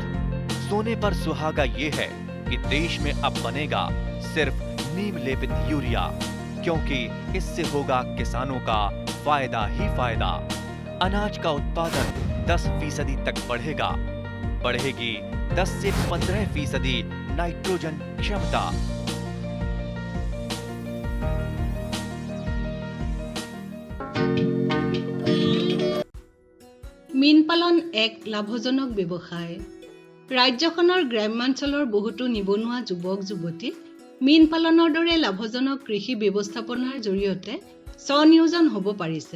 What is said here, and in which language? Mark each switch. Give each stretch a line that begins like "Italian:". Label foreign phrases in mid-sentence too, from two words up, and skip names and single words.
Hindi: सोने पर सुहागा ये है कि देश में अब बनेगा सिर्फ नीम लेपित यूरिया, क्योंकि इससे होगा किसानों का फायदा ही फायदा। अनाज का उत्पादन 10% तक बढ़ेगा। बढ़ेगी 10 से 15% नाइट्रोजन क्षमता।
Assamese: মীন পালন এক লাভজনক ব্যৱসায়। ৰাজ্যখনৰ গ্ৰাম্যাঞ্চলৰ বহুতো নিবনুৱা যুৱক যুৱতী মীন পালনৰ দৰে লাভজনক কৃষি ব্যৱস্থাপনাৰ জৰিয়তে স্বনিয়োজন হ'ব পাৰিছে।